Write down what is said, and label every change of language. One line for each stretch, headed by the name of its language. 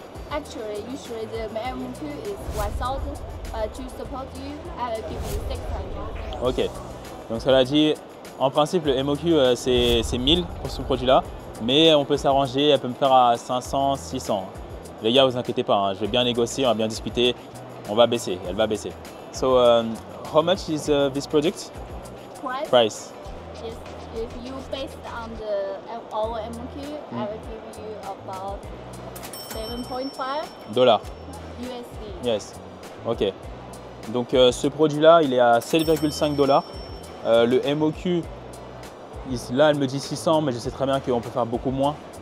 English: Actually, usually the MOQ is 1,000. To support you, I will give you 600. Ok.
French: Donc ça l'a dit, en principe le MOQ c'est 1000 pour ce produit-là. Mais on peut s'arranger, elle peut me faire à 500, 600. Les gars, vous inquiétez pas, hein, je vais bien négocier, on va bien discuter. On va baisser, elle va baisser.
English: So, how much is this project? Price. If you based on our MOQ, I will give you about 7.5 $. USD. Yes. Ok.
French: Donc ce produit-là, il est à 7,5 $. Le MOQ, là, elle me dit 600, mais je sais très bien qu'on peut faire beaucoup moins.